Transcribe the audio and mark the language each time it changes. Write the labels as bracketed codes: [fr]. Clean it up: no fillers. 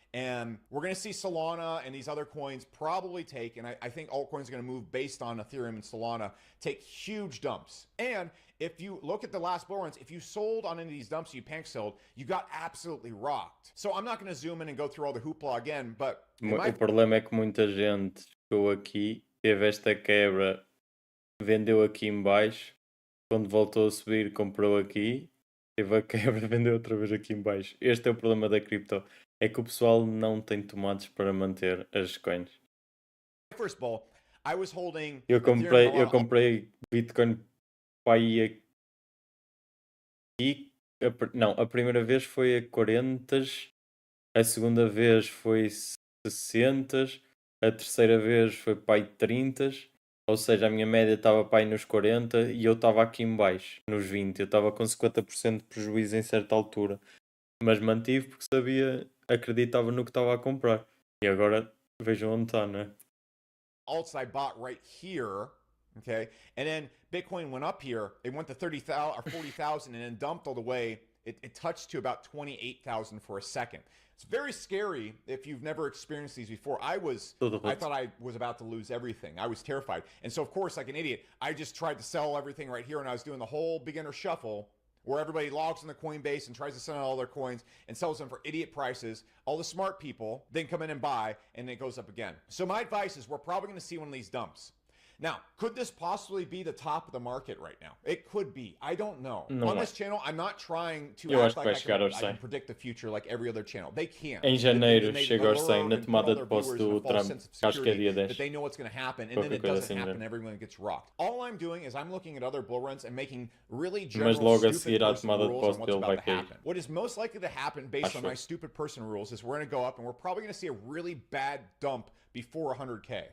[en] And we're going to see Solana and these other coins probably take, and I think altcoins are going to move based on Ethereum and Solana, take huge dumps. And if you look at the last bull runs, if you sold on any of these dumps, you panic sold, you got absolutely rocked. So I'm not going to zoom in and go through all the hoopla again, but... [pt] O problema é que muita gente chegou aqui, teve esta quebra, vendeu aqui em baixo, quando voltou a subir comprou aqui, teve a quebra, vendeu outra vez aqui em baixo. Este é o problema da cripto, é que o pessoal não tem tomates para manter as coins. [en] First bull, I was holding... [pt] Eu comprei Bitcoin para aí aqui, não, a primeira vez foi a 40, a segunda vez foi 60, a terceira vez foi para aí 30, ou seja, a minha média estava para aí nos 40 e eu estava aqui em baixo, nos 20. Eu estava com 50% de prejuízo em certa altura, mas mantive porque acreditava no que estava a comprar. E agora vejam onde está, né? [en] Alts I bought right here, okay? And then Bitcoin went up here. It went to 30,000 or 40,000 and then dumped all the way. It touched to about 28,000 for a second. It's very scary if you've never experienced these before. I thought I was about to lose everything. I was terrified. And so, of course, like an idiot, I just tried to sell everything right here, and I was doing the whole beginner shuffle where everybody logs in the Coinbase and tries to sell all their coins and sells them for idiot prices. All the smart people then come in and buy, and it goes up again. So my advice is we're probably going to see one of these dumps. Now, could this possibly be the top of the market right now? It could be. I don't know. On this channel, I'm not trying to act like I can predict the future like every other channel. They can't. [pt] Em janeiro chega aos 100 na tomada de posse do Trump. Acho que é dia 10. [en] That they know what's going to happen, and then it doesn't happen and everyone gets rocked. All I'm doing is I'm looking at other bull runs and making really general, stupid personal rules on what's about to happen. What is most likely to happen based on my stupid personal rules is we're going to go up and we're probably going to see a really bad dump before 100K.